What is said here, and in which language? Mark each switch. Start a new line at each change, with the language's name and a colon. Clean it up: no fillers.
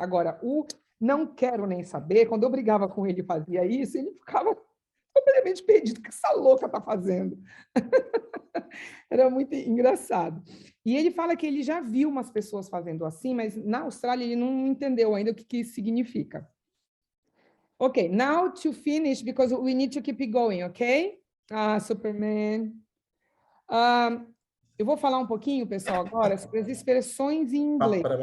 Portuguese: Agora, o não quero nem saber, quando eu brigava com ele e fazia isso, ele ficava completamente perdido. O que essa louca está fazendo? Era muito engraçado. E ele fala que ele já viu umas pessoas fazendo assim, mas na Austrália ele não entendeu ainda o que isso significa.
English: Ok, now to finish, because we need to keep it going, ok? Superman.
Portuguese: Eu vou falar um pouquinho, pessoal, agora sobre as expressões em inglês.